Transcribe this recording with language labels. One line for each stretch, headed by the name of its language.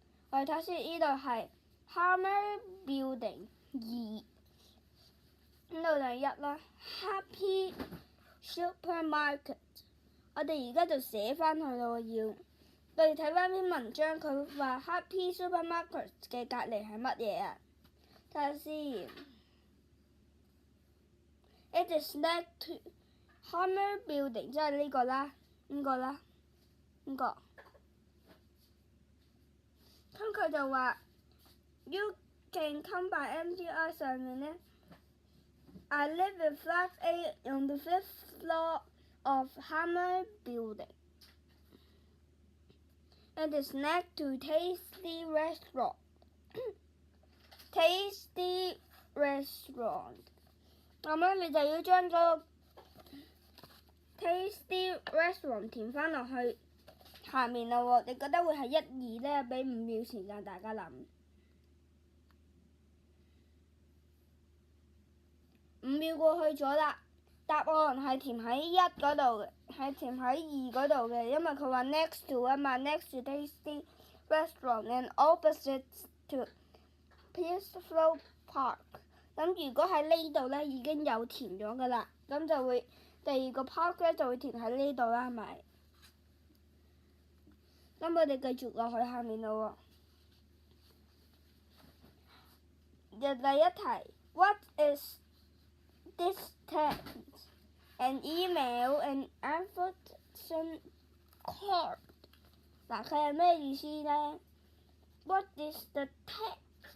Cantonese: 我哋睇先，呢度係 Hammer Building 2，呢度就係1啦。 Happy Supermarket， 我哋而家就寫翻去咯要。我哋睇翻篇文章，佢話 Happy Supermarket 嘅隔離係乜嘢啊？睇下先。
English: It is next to Hammer Building，
Cantonese: 即係呢個啦，呢個啦，呢個。咁佢就話
English: You can come by MTR
Cantonese: 上面呢
English: I live in flat A on the 5th floor of Hammer Building. It is next to Tasty Restaurant. Tasty Restaurant。
Cantonese: 咁咧，你就要將嗰個 Tasty Restaurant 填翻落去下面啦喎。你覺得會係1、2呢？俾5秒時間大家諗。 5秒過去咗啦，答案係填喺1嗰度嘅，係填喺2嗰度嘅，因為佢話
English: next to 啊嘛 ，next to Tasty Restaurant and opposite to Peaceful Park。
Cantonese: 咁如果喺呢度呢已經有填咗噶啦，咁就會第二個 park 呢就會填喺呢度啦，係咪？咁我哋繼續落去下面咯喎。
English: 第一題 ，What is this text? An email, an invitation card。
Cantonese: 嗱，佢係咩意思呢 ？
English: What is the text？